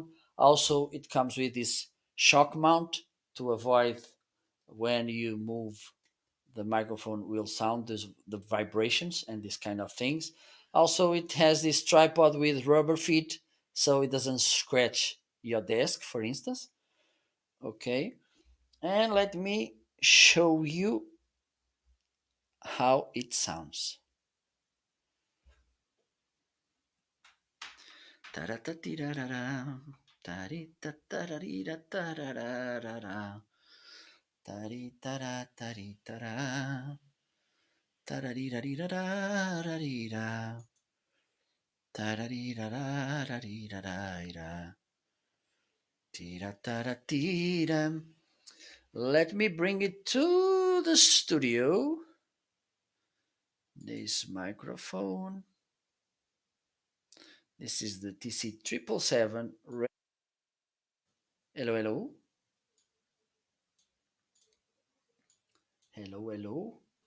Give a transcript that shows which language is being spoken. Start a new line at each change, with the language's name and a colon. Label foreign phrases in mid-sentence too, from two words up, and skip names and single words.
English: Also, it comes with this shock mount to avoid when you move the microphone will sound the vibrations and these kind of things. Also, it has this tripod with rubber feet so it doesn't scratch your desk, for instance. Okay, and let me show you how it sounds. Ta-ra-ta-ti-ra-ra-ra, ta-ri-ta-ta-ra-ri-ra-ta-ra-ra-ra-ra, ta-ri-ta-ra-ta-ri-ta-ra, ta-ra-ri-ra-ri-ra-ra-ra-ri-ra, ta-ra-ri-ra-ra-ra-ri-ra-ra-ra, ti-ra-ta-ra-ti-ra. Let me bring it to the studio. This microphone. This is the TC 777. Hello, hello. Hello, hello.